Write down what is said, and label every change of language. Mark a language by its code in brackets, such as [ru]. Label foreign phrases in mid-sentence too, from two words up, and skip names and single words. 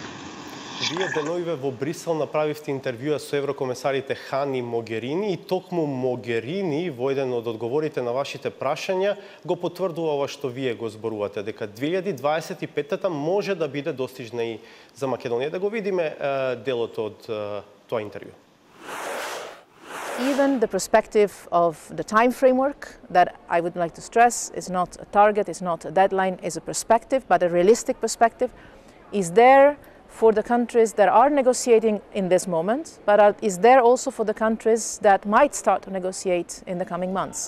[mk] Вие деновиве во Брисел направивте интервјуа со еврокомесарите Хан и Могерини и токму Могерини во еден од одговорите на вашите прашања го потврдува ова што вие го зборувате, дека 2025-та може да биде достижна и за Македонија. Да го видиме делот од тоа интервју. [en] Even the perspective of the time framework that I would like to stress is not a target, is not a deadline, is a perspective, but a realistic perspective is there for the countries that are negotiating in this moment, but is there also for the countries that might start to negotiate in the coming months.